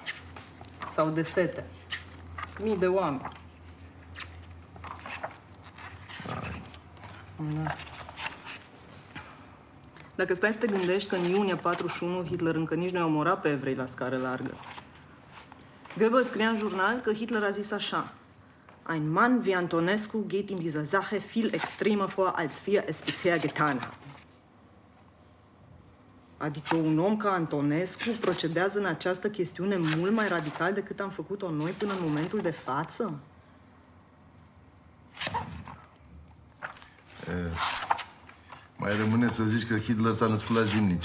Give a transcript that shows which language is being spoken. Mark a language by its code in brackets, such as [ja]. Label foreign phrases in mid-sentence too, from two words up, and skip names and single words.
[ro] Sau de sete. Mii de oameni. Da. Dacă stai să te gândești că în iunie 41 Hitler încă nici nu i-a omorat pe evrei la scară largă. Goebbels scria în jurnal că Hitler a zis așa: [de] Ein Mann wie Antonescu geht in dieser Sache viel extremer vor, als wir es bisher getan haben. [ro] Adică un om ca Antonescu procedează în această chestiune mult mai radical decât am făcut-o noi până în momentul de față? Mai rămâne să zici că Hitler s-a născut la Zimnicea.